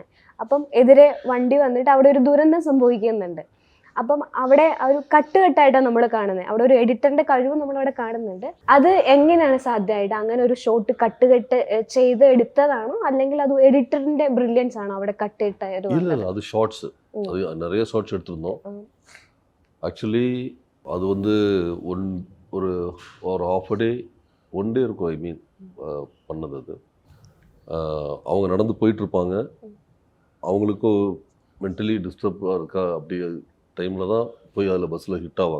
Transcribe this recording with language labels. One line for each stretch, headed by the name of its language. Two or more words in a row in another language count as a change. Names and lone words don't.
Malayalam: അപ്പം എതിരെ വണ്ടി വന്നിട്ട് അവിടെ ഒരു ദുരന്തം സംഭവിക്കുന്നുണ്ട്. അപ്പം അവിടെ ഒരു കട്ടായിട്ടാണ് നമ്മൾ കാണുന്നത്. അവിടെ ഒരു എഡിറ്ററിന്റെ കഴിവ് നമ്മളവിടെ കാണുന്നുണ്ട്. അത് എങ്ങനെയാണ് സാധ്യമായിട്ട് അങ്ങനെ ഒരു
English: shot cut
Malayalam: ചെയ്ത് എടുത്തതാണോ അല്ലെങ്കിൽ അത് എഡിറ്ററിന്റെ ബ്രില്യൻസ് ആണോ അവിടെ കട്ടിട്ട?
Tamil: அது ஷார்ட்ஸ், அது நிறைய ஷார்ட்ஸ் எடுத்திருந்தோம். ஆக்சுவலி அது வந்து ஒரு
English: half day 1 day
Tamil: இருக்கும்.
English: I mean
Tamil: பண்ணது அது. அவங்க நடந்து போயிட்டு இருப்பாங்க, அவங்களுக்கும் மென்டலி டிஸ்டர்பாக இருக்கா அப்படி டைமில் தான் போய் அதில் பஸ்ஸில் ஹிட் ஆவாங்க.